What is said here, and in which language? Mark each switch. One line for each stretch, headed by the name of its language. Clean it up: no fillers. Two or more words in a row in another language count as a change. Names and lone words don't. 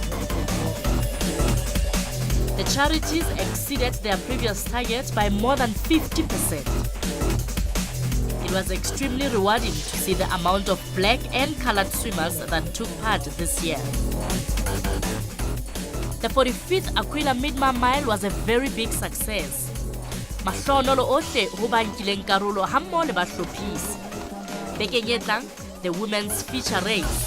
English: The charities exceeded their previous target by more than 50%. It was extremely rewarding to see the amount of black and colored swimmers that took part this year. The 45th aQuelle Midmar Mile was a very big success.
Southern Sotho: Mahlohonolo ohle ho ba nkileng karolo hammoho le bahlophisi. Bekeng e tlang,
English: the women's feature race.